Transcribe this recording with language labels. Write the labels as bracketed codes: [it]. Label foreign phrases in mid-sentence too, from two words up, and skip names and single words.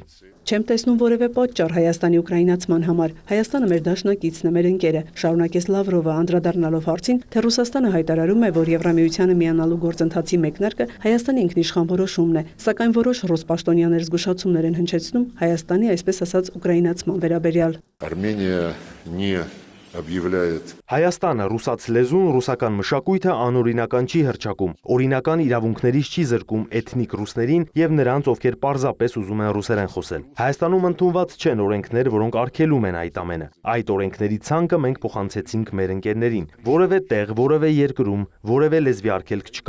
[hy] Չեմ տեսնում որևէ պատճառ Հայաստանի ուկրաինացման համար։ Հայաստանը մեր դաշնակիցն է, մեր ընկերը, շարունակեց Լավրովը, անդրադառնալով հարցին, թե Ռուսաստանը հայտարարում է, որ Եվրամիությանը միանալու գործընթացի մեկնարկը Հայաստանի ինքնիշխան որոշումն է, սակայն որոշ ռուս պաշտոնյաներ զգուշացումներ են հնչեցնում Հայաստանի, այսպես ասած, ուկրաինացման վերաբերյալ։ [ru] Армения не объявляет [hy] Հայաստանը ռուսաց լեզուն, ռուսական մշակույթը անօրինական չի հռչակում, օրինական իրավունքներից չի զրկում էթնիկ ռուսներին եւ նրանց, ովքեր պարզապես ուզում են ռուսերեն խոսել։ Հայաստանում ընդունված չեն օրենքներ, որոնք արգելում են այդ ամենը։ Այդ օրենքների ցանկը մենք փոխանցեցինք մեր ընկերներին։ Որևէ տեղ, որևէ երկրում, որևէ լեզվի արգելք չկա։